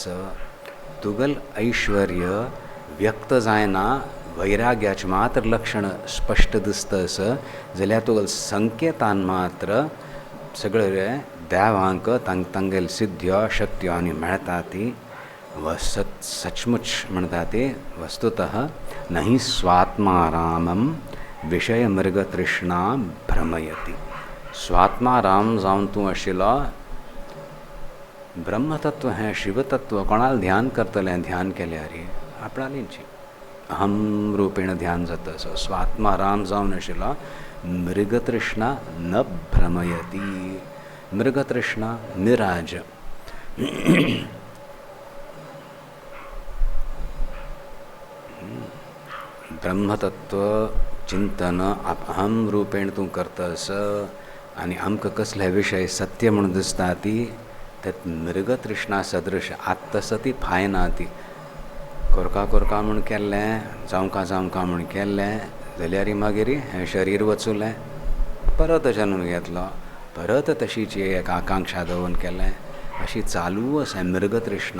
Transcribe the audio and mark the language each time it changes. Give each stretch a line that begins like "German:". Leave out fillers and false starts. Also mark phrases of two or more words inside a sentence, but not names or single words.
Konkani: तुगेल ऐश्वर्य व्यक्त जायना वैराग्याचें मात्र लक्षण स्पश्ट दिसता जाल्यार तुगेल संकेतान मात्र सगळे देवांक तांगेल सिद्ध्यो शक्त्यो आनी मेळटा ती. सचमुच म्हणटा ती वस्तुतः
Sanskrit: नहि स्वात्मारामम विषय मृगतृष्णा भ्रमयती.
Konkani: स्वात्माराम जावन तूं आशिल्लो ब्रह्मतत्व हें शिवतत्व कोणाल ध्यान करतलें ध्यान केल्यार आपणालींची अहम रूपेण ध्यान जाता.
Sanskrit: सो स्वात्माराम जावन आशिल्लो मृगतृष्णा न भ्रमयती.
Konkani: मृगतृष्णा निराज ब्रह्मतत्व चिंतन अहम रूपेण तूं करतस आनी आमकां कसले विशय सत्य म्हणून दिसता ती त्यात मृगतृष्णा सदृश आत्तस ती फायना ती. कोरका कोरका म्हूण केल्लें जावंका म्हूण केल्लें जाल्यार मागीर हें शरीर वचुलें परत जन्म घेतलो परत तशीची एक आकांक्षा दवरून केलें अशी चालू आसा मृगतृष्णा.